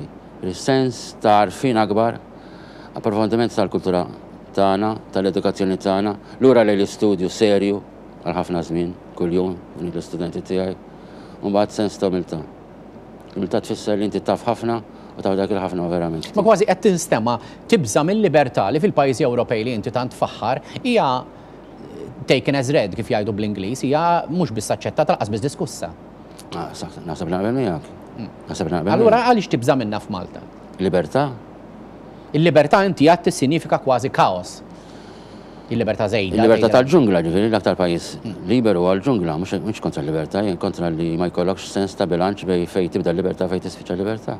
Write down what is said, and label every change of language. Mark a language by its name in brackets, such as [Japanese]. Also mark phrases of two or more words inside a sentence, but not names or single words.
[Maltese] Il-sens ta' arfin akbar, approfondiment tal-kultura tagħna, tal-edukazzjoni tagħna, lura lejn l-istudju serju għal ħafna żmien, kuljum, l-istudenti tiegħi, u mbagħad sens ta' umiltà. Umiltà tfisser li inti taf ħafna u ta' dak il-ħafna verament. Ma kważi qed tinstema tibża mill-libertà li fil-pajjiżi Ewropej li inti tant faħħar hija [English] taken as read [Maltese] kif jgħidu bl-Ingliż, hija mhux biss aċċettata laqas biss diskussa. Naħseb naqbel miegħek. Allura għaliex tibża minnha f'Malta? Libertà? Il-libertà inti għad tissinifika kważi kaos. Il-libertà żejda. Il-libertà tal-ġungla, ġifieri l-aktar pajjiż liberu għall-ġungla, mhux kontra l-libertà, kontra li ma jkollokx sens ta' bilanċ bej fejn tibda l-libertà fejn tispiċċa l-libertà.